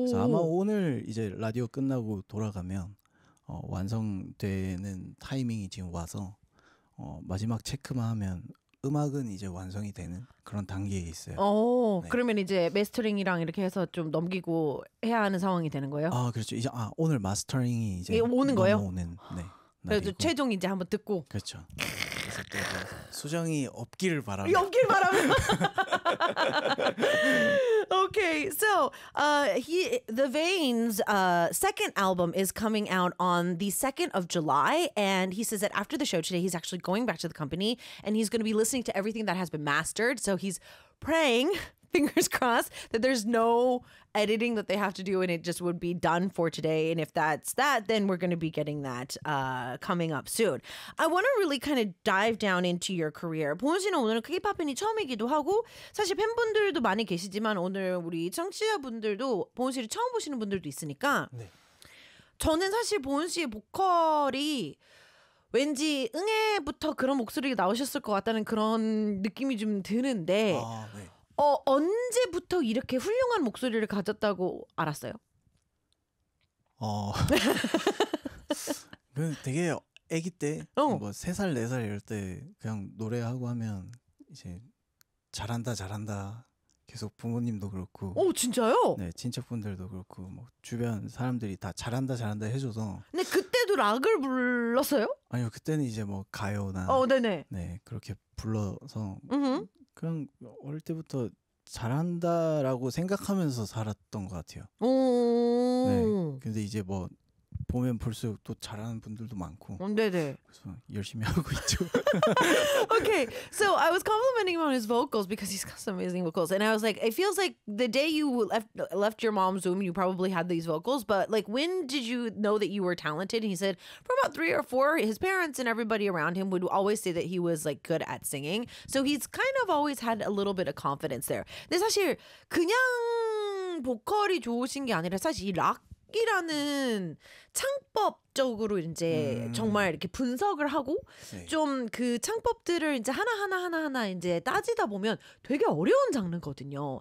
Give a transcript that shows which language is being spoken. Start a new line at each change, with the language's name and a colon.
Korean: 그래서 아마 오늘 이제 라디오 끝나고 돌아가면 완성되는 타이밍이 지금 와서 마지막 체크만 하면 음악은 이제 완성이 되는 그런 단계에 있어요. 오, 네. 그러면 이제 마스터링이랑 이렇게 해서 좀 넘기고 해야 하는 상황이 되는 거예요? 아, 그렇죠. 이제 오늘 마스터링이 이제 오는 거예요? 오는, 네. 그래도 최종 이제 한번 듣고 그렇죠. 그래서 또 수정이 없기를 바라며 없기를 바라며.
English: Okay, so The Veins' second album is coming out on the 2nd of July, and he says that after the show today, he's actually going back to the company, and he's going to be listening to everything that has been mastered. So he's praying, fingers crossed, that there's no editing that they have to do and it just would be done for today. And if that's that, then we're going to be getting that coming up soon. I want to really kind of dive down into your career.
Korean: 보은 씨는 오늘 K-POP인이 처음이기도 하고 사실 팬분들도 많이 계시지만 오늘 우리 청취자분들도 보은 씨를 처음 보시는 분들도 있으니까 네. 저는 사실 보은 씨의 보컬이 왠지 응애부터 그런 목소리가 나오셨을 것 같다는 그런 느낌이 좀 드는데 아, 네. 언제부터 이렇게 훌륭한 목소리를 가졌다고 알았어요? 그 되게 아기 때 뭐 세 살 네 살 이럴 때 그냥 노래하고 하면 이제 잘한다 잘한다 계속 부모님도 그렇고 오 진짜요? 네 친척분들도 그렇고 뭐 주변 사람들이 다 잘한다 잘한다 해줘서 근데 그때도 락을 불렀어요? 아니요 그때는 이제 뭐 가요나 네네 네 그렇게 불러서 음흠. 그냥 어릴 때부터 잘한다라고 생각하면서 살았던 것 같아요. 오. 네. 근데 이제 뭐 보면 볼수록 또 잘하는 분들도 많고. 네네. 그래서 열심히 하고 있죠.
English: Okay, so I was complimenting him on his vocals because he's got some amazing vocals, and I was like, it feels like the day you left your mom's womb, you probably had these vocals. But like, when did you know that you were talented? And he said, for about 3 or 4, his parents and everybody around him would always say that he was like good at singing. So he's kind of always had a little bit of confidence there.
Korean: 근데 사실 그냥 보컬이 좋으신 게 아니라 사실 이 락 이라는 창법적으로 이제 정말 이렇게 분석을 하고 네. 좀 그 창법들을 이제 하나하나 이제 따지다 보면 되게 어려운 장르거든요.